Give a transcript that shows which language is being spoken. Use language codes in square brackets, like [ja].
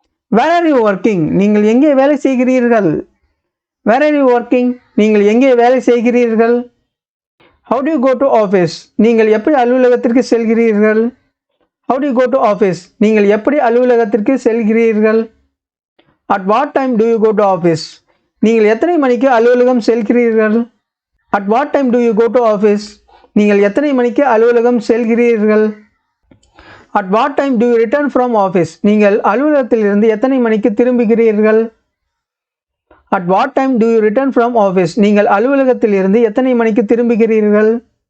[en] Where are you working? [ta] நீங்கள் எங்கே வேலை செய்கிறீர்கள்? [en] Where are you working? [ta] நீங்கள் எங்கே வேலை செய்கிறீர்கள்? [en] How do you go to office? [ta] நீங்கள் எப்படி அலுவலகத்திற்கு செல்கிறீர்கள்? [en] How do you go to office? [ta] நீங்கள் எப்படி அலுவலகத்திற்கு செல்கிறீர்கள்? [en] At what time do you go to office? [ta] நீங்கள் எத்தனை மணிக்கு அலுவலகம் செல்கிறீர்கள்? [en] At what time do you go to office? [ta] நீங்கள் எத்தனை மணிக்கு அலுவலகம் செல்கிறீர்கள்? [en] At what time do you return from office? [ta] நீங்கள் அலுவலகத்திலிருந்து எத்தனை மணிக்கு திரும்புகிறீர்கள்? [en] At what time do you return from office? [ta] நீங்கள் அலுவலகத்திலிருந்து எத்தனை மணிக்கு திரும்புகிறீர்கள்?